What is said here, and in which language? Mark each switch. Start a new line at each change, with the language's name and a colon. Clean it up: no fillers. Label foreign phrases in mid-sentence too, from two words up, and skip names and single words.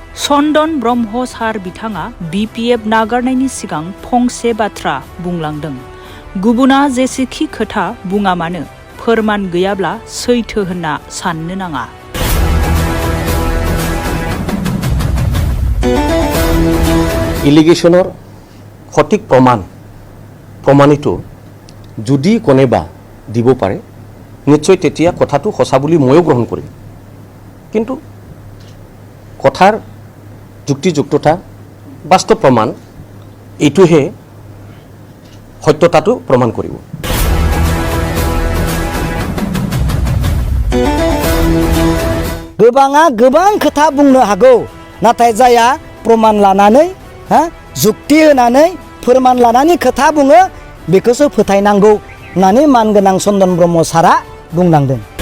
Bodo: चन्दन ब्रह्म सार बिथाङा BPF नागारनायनि सिगां फंसे बाथ्रा बुंलांदों। गुबुना जेसेखि खोथा बुङा मानो फोरमान गैयाब्ला सैथो होनना साननो नाङा।
Assamese: ইলিগেশ্যনৰ সঠিক প্ৰমাণিত যদি কোনেবা দিব পাৰে নিশ্চয় তেতিয়া কথাটো সঁচা বুলি ময়ো গ্ৰহণ কৰিম। কিন্তু কথাৰ যুক্তিযুক্ততা বাস্তৱ প্ৰমাণ এইটোহে সত্যতাটো প্ৰমাণ কৰিব।
Bodo: गोबाङा गोबां खोथा बुंनो हागौ नाथाय जाया प्रमाण लानानै जुक्ति होनानै फोरमान लानानै खोथा बुङो बेखौसो फोथायनांगौ होननानै मानगोनां चन्दन ब्रह्म सारा बुंनांदों।